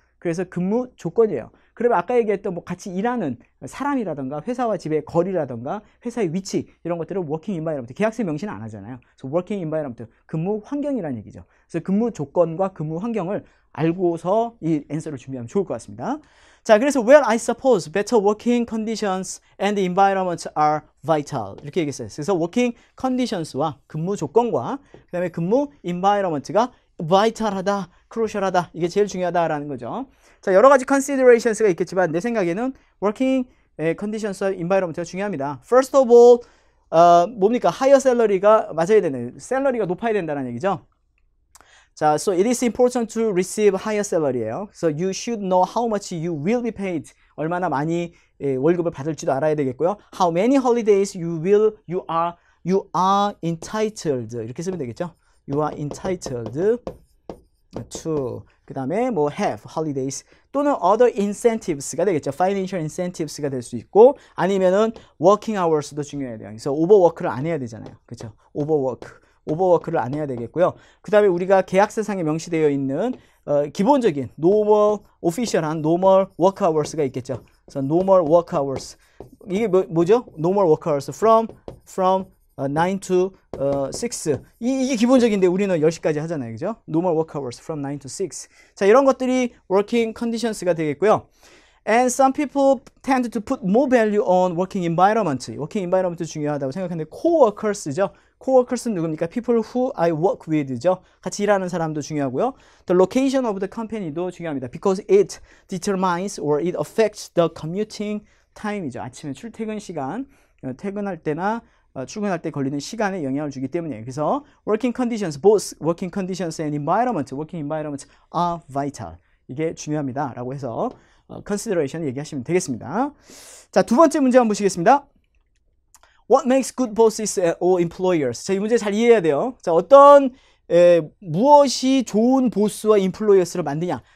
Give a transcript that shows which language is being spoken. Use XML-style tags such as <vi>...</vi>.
<ko>그래서 근무 조건이에요. 그러면 아까 얘기했던 뭐 같이 일하는 사람이라던가 회사와 집의 거리라던가 회사의 위치 이런 것들을</ko> <en>working environment,</en> <ko>계약서에 명시는 안 하잖아요. 그래서 working environment, 근무 환경이라는 얘기죠. 그래서 근무 조건과 근무 환경을 알고서 이 앤서를 준비하면 좋을 것 같습니다. 자, 그래서</ko> <en>well, I suppose better working conditions and environment are vital</en> <ko>이렇게 얘기했어요. 그래서</ko> <en>working conditions와</en> <ko>근무 조건과 그 다음에 근무</ko> <en>environment가</en> <ko>vital하다, crucial하다. 이게 제일 중요하다라는 거죠. 자, 여러 가지 considerations가 있겠지만 내 생각에는</ko> <en>working conditions</en> <ko>와 environment가 중요합니다.</ko> <en>First of all,</en> <ko>뭡니까? higher salary가 맞아야 되는, 샐러리가 높아야 된다는 얘기죠. 자,</ko> <en>so it is important to receive higher sallary예요. So you should know how much you will be paid.</en> <ko>얼마나 많이 월급을 받을지도 알아야 되겠고요.</ko> <en>How many holidays you are entitled.</en> <ko>이렇게 쓰면 되겠죠.</ko> <en>You are entitled to.</en> <ko>그 다음에 뭐</ko> <en>have holidays</en> <ko>또는</ko> <en>other incentives</en> <ko>가 되겠죠.</ko> <en>financial incentives</en> <ko>가 될 수 있고 아니면은</ko> <en>working hours</en> <ko>도 중요해야 돼요. 그래서 overwork를 안 해야 되잖아요. 그렇죠? 오버워크를 안 해야 되겠고요. 그 다음에 우리가 계약서상에 명시되어 있는 기본적인 normal, official한</ko> <en>normal work hours</en> <ko>가 있겠죠. 그래서</ko> <en>normal work hours.</en> <ko>이게 뭐죠?</ko> <en>normal work hours from 9 to 6.</en> <ko>이게 기본적인데 우리는 10시까지 하잖아요. 그죠?</ko> <en>normal work hours from 9 to 6.</en> <ko>자, 이런 것들이</ko> <en>working conditions</en> <ko>가 되겠고요.</ko> <en>And some people tend to put more value on working environment. working environment</en> <ko>중요하다고 생각하는데 coworkers죠. coworkers는 누굽니까?</ko> <en>people who I work with죠.</en> <ko>같이 일하는 사람도 중요하고요.</ko> <en>The location of the company도</en> <ko>중요합니다.</ko> <en>Because it determines or it affects the commuting time이죠.</en> <ko>아침에 출퇴근 시간, 퇴근할 때나 출근할 때 걸리는 시간에 영향을 주기 때문이에요. 그래서</ko> <en>working conditions, both working conditions and environment, working environment are vital.</en> <ko>이게 중요합니다. 라고 해서 consideration 얘기하시면 되겠습니다. 자, 두 번째 문제 한번 보시겠습니다.</ko> <en>What makes good bosses or employers?</en> <ko>자, 이 문제 잘 이해해야 돼요. 자, 무엇이 좋은 보스와 employers를 만드냐?</ko>